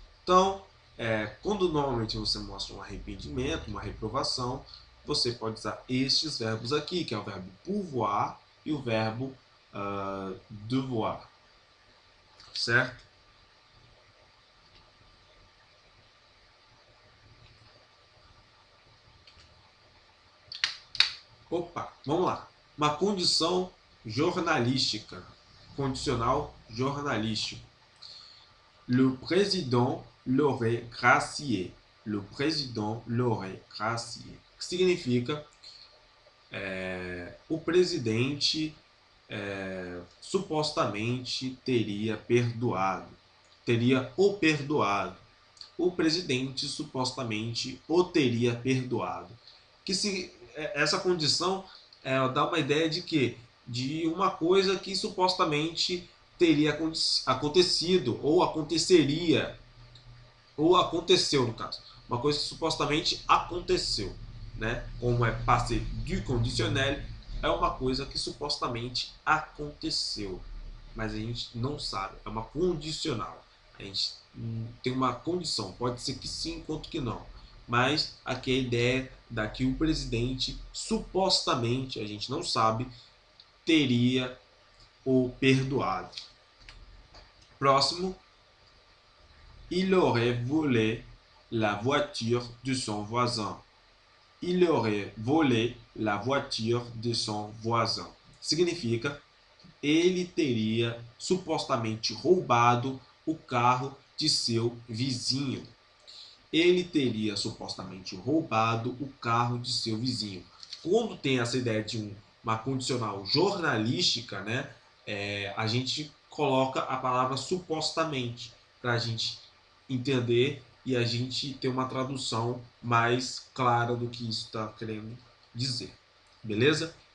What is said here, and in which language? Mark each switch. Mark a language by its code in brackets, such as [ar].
[pt] Então, quando normalmente você mostra um arrependimento, uma reprovação, você pode usar estes verbos aqui, que é o verbo pouvoir e o verbo devoir, certo? Opa, vamos lá. Uma condição jornalística, condicional jornalístico. [fr] Le président l'aurait gracié. Le président l'aurait gracié. [pt] Que significa o presidente supostamente teria perdoado. Teria o perdoado. O presidente supostamente o teria perdoado. Que se essa condição dá uma ideia de que de uma coisa que supostamente teria acontecido ou aconteceria ou aconteceu no caso, uma coisa que supostamente aconteceu, né? Como é passé du conditionnel, é uma coisa que supostamente aconteceu, mas a gente não sabe, é uma condicional. A gente tem uma condição, pode ser que sim, quanto que não. Mas aqui a ideia da que o presidente supostamente, a gente não sabe, teria o perdoado. Próximo. [fr] Il aurait volé la voiture de son voisin. Il aurait volé la voiture de son voisin. [pt] Significa, ele teria supostamente roubado o carro de seu vizinho. Ele teria supostamente roubado o carro de seu vizinho. Quando tem essa ideia de uma condicional jornalística, né, a gente coloca a palavra supostamente para a gente entender e a gente ter uma tradução mais clara do que isso está querendo dizer. Beleza?